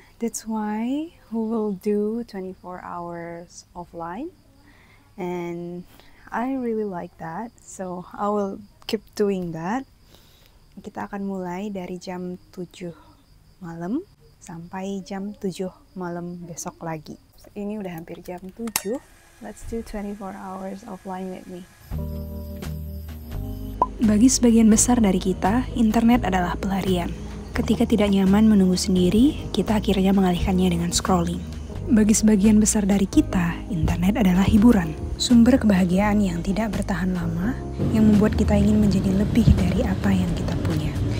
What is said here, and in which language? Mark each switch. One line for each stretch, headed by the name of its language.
English: That's why we will do 24 hours offline. And I really like that. So I will keep doing that.
Indonesian: Kita akan mulai dari jam 7 malam sampai jam 7 malam besok lagi. Ini udah hampir jam 7.
English: Let's do 24 hours offline with me.
Indonesian: Bagi sebagian besar dari kita, internet adalah pelarian. Ketika tidak nyaman menunggu sendiri, kita akhirnya mengalihkannya dengan scrolling. Bagi sebagian besar dari kita, internet adalah hiburan. Sumber kebahagiaan yang tidak bertahan lama, yang membuat kita ingin menjadi lebih dari apa yang kita punya.